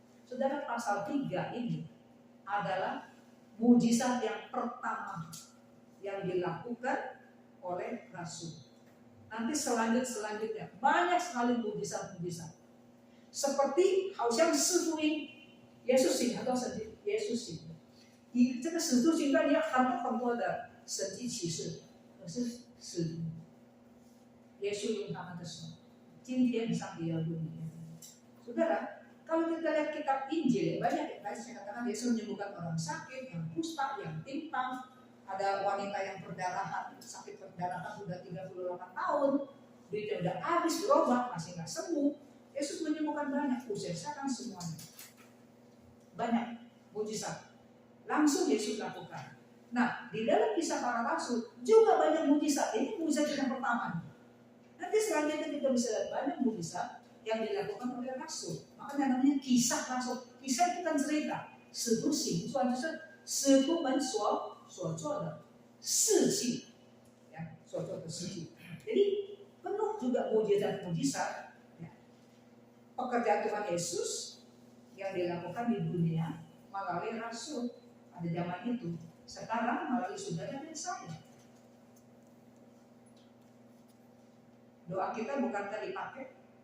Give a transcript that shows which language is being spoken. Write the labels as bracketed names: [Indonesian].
[Indonesian] Saudara, pasal 3 ini adalah mujizat yang pertama yang dilakukan oleh Rasul. Nanti selanjutnya banyak sekali mujizat-mujizat. Seperti [Chinese] 好像四福音，耶稣行很多神迹，耶稣行。以这个使徒行传里有很多的神迹启示，可是使徒耶稣用他们的手。今天上帝要用你。 [Indonesian] Saudara, kalau kita lihat kitab Injil, banyak saya katakan Yesus menyembuhkan orang sakit, yang kusta, yang timpang, ada wanita yang perdarahan, sakit perdarahan sudah 38 tahun, duitnya udah habis, berobat, masih nggak sembuh. Yesus menyembuhkan banyak, sekarang semuanya. Banyak mujizat. Langsung Yesus lakukan. Nah, di dalam kisah para rasul juga banyak mujizat. Ini mujizat yang pertama. Nanti selanjutnya kita bisa lihat banyak mujizat yang dilakukan oleh rasul. Makanya namanya kisah rasul. Kisah itu kan cerita. [Chinese] 使徒行传就是使徒们所做的事迹，ya, 所做的事迹。 [Indonesian] Jadi penuh juga mujizat-mujizat, ya. Pekerjaan Tuhan Yesus yang dilakukan di dunia melalui rasul pada zaman itu. Sekarang melalui saudara dan saya. Doa kita bukankah dipakai?